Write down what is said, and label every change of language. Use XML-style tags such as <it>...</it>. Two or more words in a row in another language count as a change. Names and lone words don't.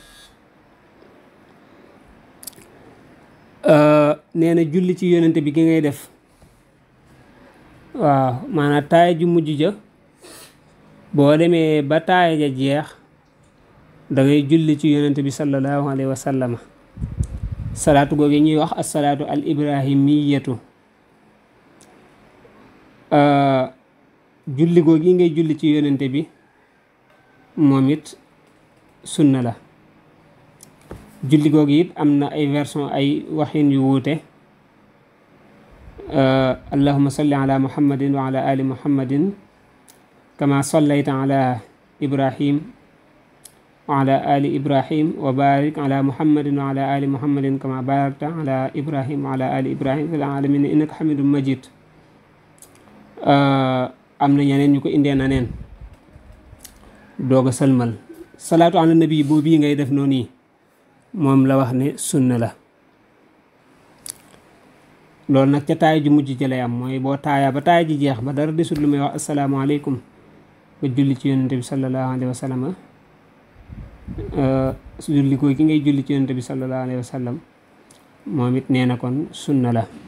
<wo>nee na julli ci yonente bi gi ngay def waaw maanaam taaya ju mujj ja boo demee ba taaya ja jeex da ngay julli ci yonente bi</wo> <ar>صلى الله عليه وسلم</ar> <wo>salaatu googu ñuy wax</wo> <ar>الصلاة الإبراهيمية</ar> <wo>julli googu ngay julli ci yonente bi moom it sunna la julli googu it am na ay version ay waxin yu wuute</wo> <ar>اللهم صل على محمد وعلى آل محمد كما صليت على إبراهيم وعلى آل إبراهيم وبارك على محمد وعلى آل محمد كما باركت على إبراهيم وعلى آل إبراهيم في العالمين إنك حميد مجيد</ar> <wo>am na ñeneen ñu ko indee na neen doog a sëlmal</wo> <ar>الصلاة على النبي</ar> <wo>boobu bii ngay def noonu yi moom la wax ne sunna la loolu nag ca taaya ju mujj ci lay am mooy boo taaya ba taaya ji jeex ba dara desul lu may wax asalaamaaleykum nga julli ci yonente bi</wo> <ar>صلى الله عليه وسلم</ar> <wo>julli ko ki ngay julli ci yonente bi</wo> <ar>صلى الله عليه وسلم</ar> <wo>moom it nee na kon sunna la</wo>